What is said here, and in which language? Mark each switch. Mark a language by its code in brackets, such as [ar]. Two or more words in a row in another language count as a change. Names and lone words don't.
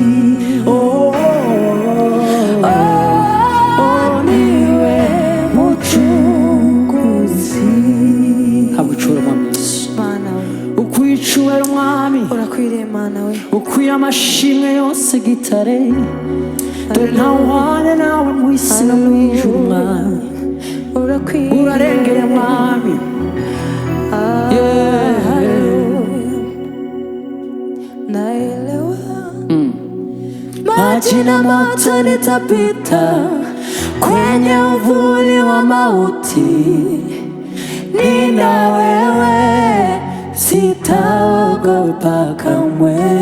[rw] Ukwicubera umwami, urakwiriye Mana we, ukwiye amashimwe yose gitare, dore ntawuhana nawe mu isi no mu ijuru mwami, urarengeye mwami. [sw] Naelewa maji na moto nitapita kwenye uvuli wa mauti, nina wewe, sitaogopa kamwe.